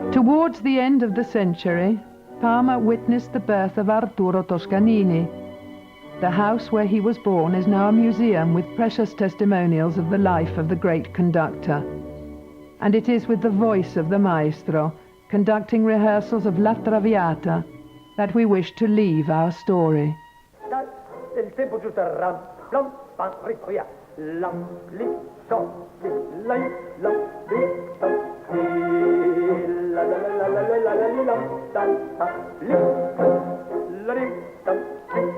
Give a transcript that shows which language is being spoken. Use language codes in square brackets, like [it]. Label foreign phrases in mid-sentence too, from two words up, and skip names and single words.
[en] Towards the end of the century, Parma witnessed the birth of Arturo Toscanini. The house where he was born is now a museum with precious testimonials of the life of the great conductor. And it is with the voice of the maestro, conducting rehearsals of La Traviata, that we wish to leave our story. [it] Il tempo giusto, ram, plom, pam, ritmo, via. Lam, li, so, li, lai, lam, li, so, li, la, la, la, la, la, la, la, li, lam, dan, ta, li, la, li, tam, li.